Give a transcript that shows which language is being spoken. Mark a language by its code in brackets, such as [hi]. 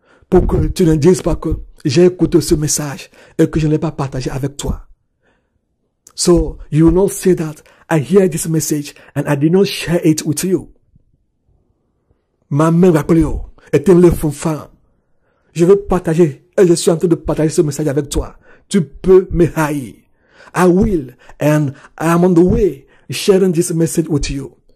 [fr] Pour que tu ne dises pas que j'ai écouté ce message et que je ne l'ai pas partagé avec toi. [en] So you will not say that I hear this message and I did not share it with you. [fr] Ma main va appeler et le fond. Je veux partager et je suis en train de partager ce message avec toi. Tu peux me haïr. [en] I will and I am on the way sharing this message with you.